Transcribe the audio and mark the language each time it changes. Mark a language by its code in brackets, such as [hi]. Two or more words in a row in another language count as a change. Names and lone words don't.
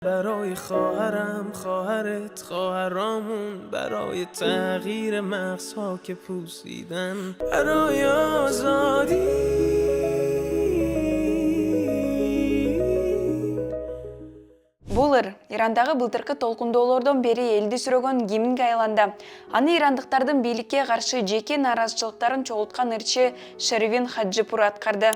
[fa] برای خواهرم، خواهرت، خواهرامون، برای تغییر مغزها که پوسیدن، برای آزادی. [ky] Бул ыр Ирандагы былтыркы толкундоолордон бери элди сүрөгөн киминге айланды. Аны ирандыктардын бийликке каршы жеке нааразычылыктарын чогулткан ырчы Шервин Хаджипур аткарды.